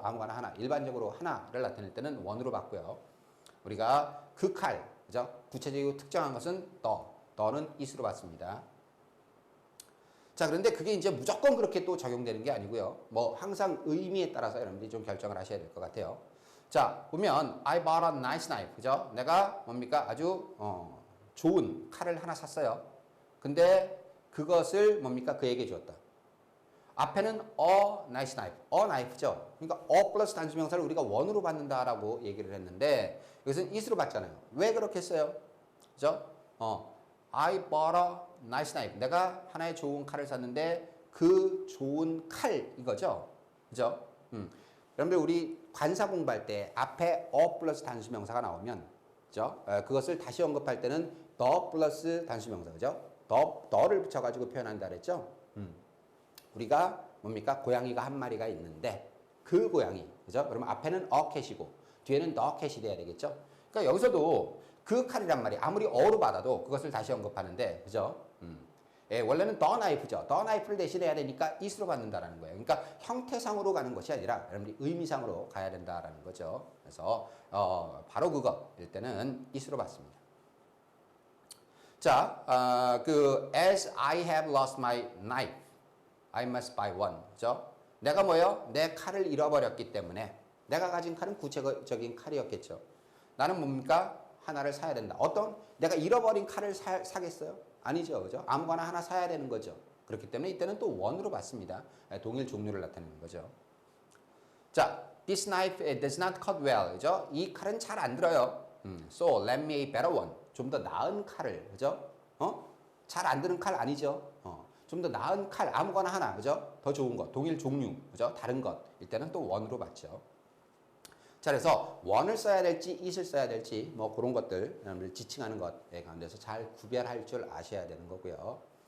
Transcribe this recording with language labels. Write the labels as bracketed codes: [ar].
[ko] 아무거나 하나, 일반적으로 하나를 나타낼 때는 one으로 받고요. 우리가 그 칼, 그죠? 구체적이고 특정한 것은 더는 it으로 받습니다. 자, 그런데 그게 이제 무조건 그렇게 또 적용되는 게 아니고요. 항상 의미에 따라서 여러분들이 좀 결정을 하셔야 될 것 같아요. [en] 자, 보면 I bought a nice knife, 그죠? [ko] 내가 뭡니까? 아주 좋은 칼을 하나 샀어요. 근데 그것을 뭡니까? 그에게 주었다. 앞에는 a nice knife, a knife죠. 그러니까 a 플러스 단수명사를 우리가 one으로 받는다라고 얘기를 했는데 이것은 it으로 받잖아요. 왜 그렇게 했어요? 그죠? [en] I bought a nice knife. [ko] 내가 하나의 좋은 칼을 샀는데 그 좋은 칼 이거죠. 그죠? 여러분들 우리 관사 공부할 때 앞에 a 플러스 단수명사가 나오면 그죠? 그것을 다시 언급할 때는 the 플러스 단수명사, 그죠? 더를 붙여가지고 표현한다 그랬죠? 우리가 뭡니까? 고양이가 한 마리가 있는데 그 고양이, 그죠? 그러면 앞에는 a cat이고 뒤에는 the cat이 돼야 되겠죠? 그러니까 여기서도 그 칼이란 말이 아무리 어로 받아도 그것을 다시 언급하는데, 그죠? 원래는 the knife죠. the knife를 대신해야 되니까 it으로 받는다라는 거예요. 그러니까 형태상으로 가는 것이 아니라 여러분들이 의미상으로 가야 된다라는 거죠. 그래서 바로 그거일 때는 it으로 받습니다. [en] 자, as I have lost my knife, I must buy one. [ko] 그죠? 내가 뭐예요? 내 칼을 잃어버렸기 때문에 내가 가진 칼은 구체적인 칼이었겠죠. 나는 뭡니까? 하나를 사야 된다. 내가 잃어버린 칼을 사겠어요? 아니죠. 그죠? 아무거나 하나 사야 되는 거죠. 그렇기 때문에 이때는 또 one으로 받습니다. 동일 종류를 나타내는 거죠. [en] 자, this knife does not cut well. [ko] 그죠? 이 칼은 잘 안 들어요. [en] So let me a better one. [ko] 좀 더 나은 칼을, 그죠? 잘 안 드는 칼 아니죠. 좀 더 나은 칼 아무거나 하나, 그죠? 더 좋은 것, 동일 종류, 그죠? 다른 것일 때는 또 원으로 받죠. 자, 그래서 원을 써야 될지 it을 써야 될지 뭐 그런 것들 여러분들 지칭하는 것에 가운데서 잘 구별할 줄 아셔야 되는 거고요.